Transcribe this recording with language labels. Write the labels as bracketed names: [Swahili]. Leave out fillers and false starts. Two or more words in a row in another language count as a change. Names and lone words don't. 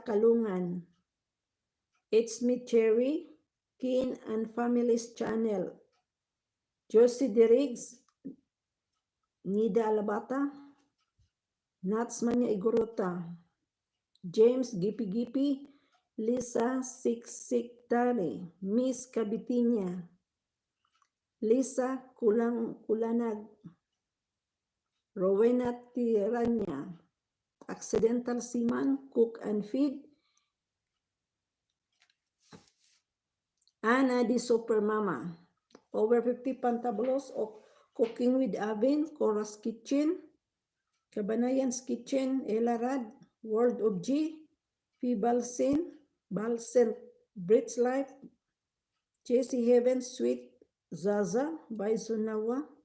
[English] Kalungan, It's Me Cherry, Kin and Families Channel, Josie Deriggs, Nida Alabata, Nats Manya Igorota, James Gipi Gipi, Lisa Siksiktani, Miss Kabitinya, Lisa Kulanag, Rowena Tiranya, Accidental Seaman, Cook and Feed, Anna the Super Mama, Over 50 Pantabulos of Cooking with Avin, Cora's Kitchen, Kabanayan's Kitchen, Elarad, World of G, Fibalsin, Balsent, Brit's Life, Jessie Heaven, Sweet Zaza, Baisonawa,